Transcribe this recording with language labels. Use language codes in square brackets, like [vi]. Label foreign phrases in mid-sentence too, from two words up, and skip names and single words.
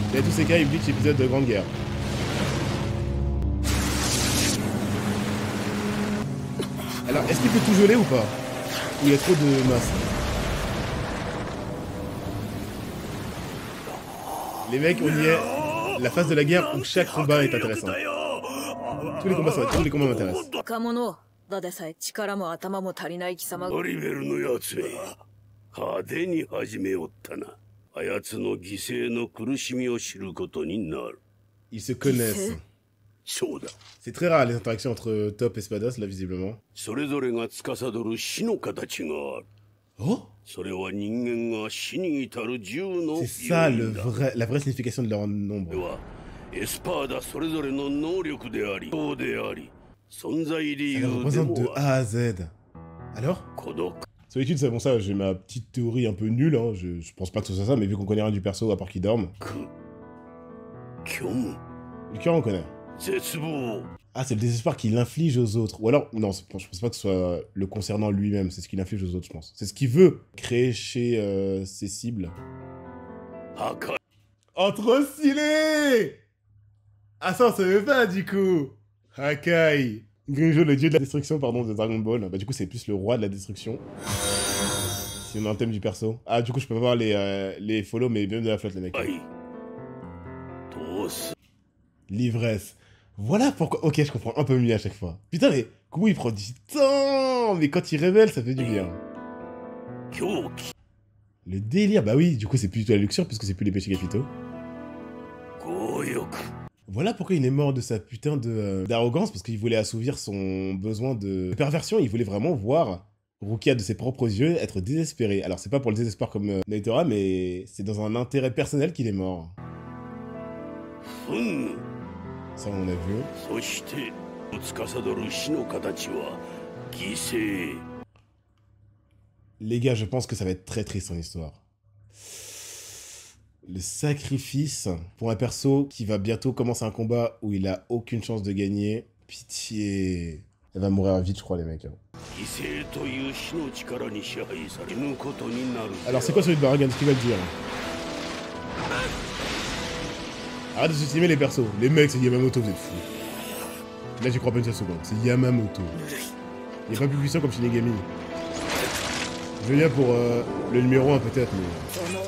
[fr] Et tous ces cas, Bleach épisode de Grande Guerre. Alors, est-ce qu'il peut tout geler ou pas? Ou il y a trop de masse? Les mecs, on y est. La phase de la guerre où chaque combat est intéressant. Tous les combats m'intéressent. [ja] 若者だでさえ力も頭も足りない貴様。オリベルのやつめ、派手に始めおったな。あやつの犠牲の苦しみを知ることになる。 [fr] Ils se connaissent. [ja] そうだ。 [fr] C'est très rare les interactions entre Top et Spados, là, visiblement. [ja] それぞれが司る死の形がある。 [fr] Oh? [ja] それは人間が死に至る銃の [fr] C'est ça la vraie signification de leur nombre. [ja] では、エスパーダそれぞれの能力であり、そうであり、存在理 [fr] Elle [ja] 由で [fr] représente de [ja] も [fr] A à Z. Alors? [ja] 孤独。 [fr] Solitude, c'est bon, ça, j'ai ma petite théorie un peu nulle, hein. Je pense pas que ce soit ça, mais vu qu'on connaît rien du perso à part qu'il dorme. [ja] 虚無。 [fr] Le cœur, on connaît. [ja] 絶望。 [fr] Ah, c'est le désespoir qu'il inflige aux autres. Ou alors, non, je pense pas que ce soit le concernant lui-même, c'est ce qu'il inflige aux autres, je pense. C'est ce qu'il veut créer chez ses cibles. [ja] 破壊。 [fr] Oh, trop stylé! Ah, ça, on savait pas, du coup. Hakai. Grinjo, le dieu de la destruction, pardon, de Dragon Ball. Bah, du coup, c'est plus le roi de la destruction. Si on a un thème du perso. Ah, du coup, je peux pas voir les follow, mais même de la flotte, les mecs. [ja] はい。どうす。 [fr] L'ivresse. Voilà pourquoi... Ok, je comprends un peu mieux à chaque fois. Putain, mais comment il prend du temps? Mais quand il révèle, ça fait du bien. [ja] 狂気。 [fr] Le délire, bah oui, du coup, c'est plus du tout la luxure, puisque c'est plus les péchés capitaux. [ja] 強欲。 [fr] Voilà pourquoi il est mort de sa putain d'arrogance, parce qu'il voulait assouvir son besoin de perversion, il voulait vraiment voir Rukia de ses propres yeux être désespéré. Alors c'est pas pour le désespoir comme Naitora, mais c'est dans un intérêt personnel qu'il est mort. [ja] 憤怒。 [fr] Ça on a vu. [ja] そして、司る死の形は、犠牲。 [fr] Les gars, je pense que ça va être très triste son histoire. Le sacrifice pour un perso qui va bientôt commencer un combat où il a aucune chance de gagner. Pitié. Elle va mourir vite, je crois, les mecs. [ja] 犠牲という死の力に支配されぬことになる。 [fr] Alors, c'est quoi celui de Baragan? Ce qu'il va le dire? Arrête de sous-estimer les persos. Les mecs, c'est Yamamoto, vous êtes fous. Là, j'y crois pas une seule seconde. C'est Yamamoto. Il est pas plus puissant comme Shinigami. Je viens pour le numéro 1 peut-être, mais...